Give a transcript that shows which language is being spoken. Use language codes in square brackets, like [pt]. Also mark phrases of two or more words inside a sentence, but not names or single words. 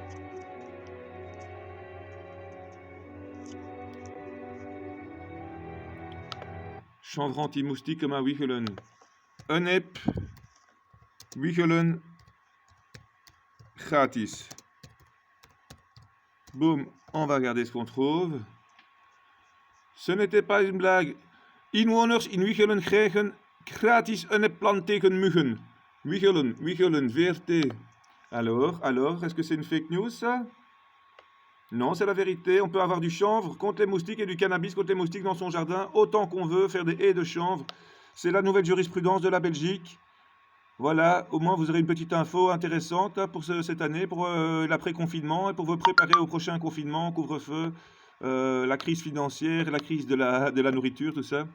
[fr] Chanvre anti-moustique comme un Wichelen. Un Hemp. Wichelen. Gratis. Boum, on va regarder ce qu'on trouve. Ce n'était pas une blague. [nl] Inwoners in Wichelen krijgen gratis een plant tegen muggen. Wichelen, VRT. [fr] Alors, est-ce que c'est une [en] fake news [fr] ça? Non, c'est la vérité. On peut avoir du chanvre contre les moustiques et du cannabis contre les moustiques dans son jardin, autant qu'on veut, faire des haies de chanvre. C'est la nouvelle jurisprudence de la Belgique. Voilà, au moins vous aurez une petite info intéressante hein, pour cette année, pour l'après-confinement et pour vous préparer au prochain confinement, couvre-feu, la crise financière, la crise de la nourriture, tout ça.